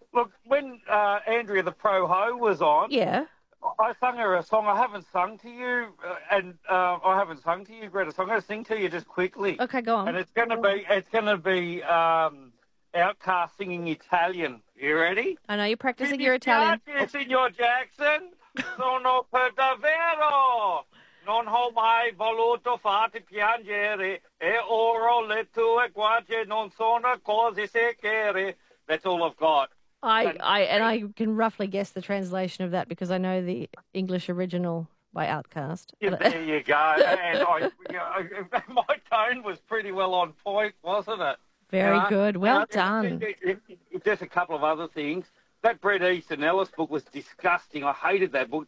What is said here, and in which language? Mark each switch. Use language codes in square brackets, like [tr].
[en] Look, when Andrea the Pro Ho was on, I sung her a song. I haven't sung to you, I haven't sung to you, Greta. So I'm going to sing to you just quickly. Okay, go on. And it's going to be Outcast singing Italian. You ready? I know, you're practicing your Italian. Signor Jackson. [it] Sono per davvero, non ho mai voluto farti piangere, e ora le tue guance non sono cose sicure. [en] That's all I've got. I can roughly guess the translation of that because I know the English original by Outcast. Yeah, there you go. And my tone was pretty well on point, wasn't it? Very good. Well done. Just a couple of other things. That Bret Easton Ellis book was disgusting. I hated that book.